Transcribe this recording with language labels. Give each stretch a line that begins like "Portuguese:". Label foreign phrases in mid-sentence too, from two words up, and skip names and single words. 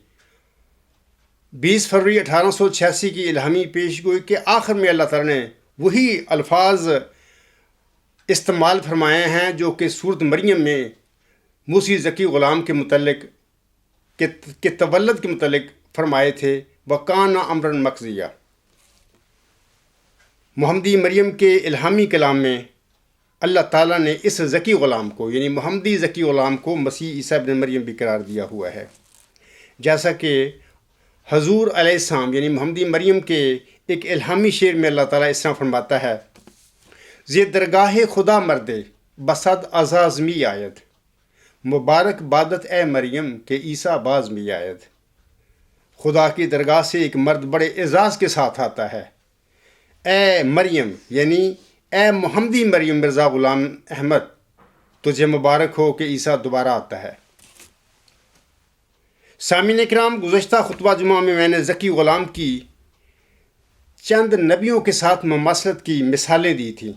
Urdu: 20 فروری 1886 کی الہامی پیش گوئی کے آخر میں اللہ تعالیٰ نے وہی الفاظ استعمال فرمائے ہیں جو کہ سورۃ مریم میں موسی ذکی غلام کے متعلق کے تولد کے متعلق فرمائے تھے
Arabic: وَكَانَ أَمْرًا مَقْضِيًّا۔
Urdu: محمدی مریم کے الہامی کلام میں اللہ تعالیٰ نے اس ذکی غلام کو یعنی محمدی ذکی غلام کو مسیح عیسیٰ ابن مریم بھی قرار دیا ہوا ہے، جیسا کہ حضور علیہ السلام یعنی محمدی مریم کے ایک الہامی شعر میں اللہ تعالیٰ اس طرح فرماتا ہے
Persian: زی درگاہ خدا مردے بصد اعزاز می آید مبارک بادت اے مریم کہ عیسیٰ باز می آید۔
Urdu: خدا کی درگاہ سے ایک مرد بڑے اعزاز کے ساتھ آتا ہے، اے مریم یعنی اے محمدی مریم مرزا غلام احمد، تجھے مبارک ہو کہ عیسیٰ دوبارہ آتا ہے۔ سامعین کرام، گزشتہ خطبہ جمعہ میں نے ذکی غلام کی چند نبیوں کے ساتھ مماثلت کی مثالیں دی تھیں۔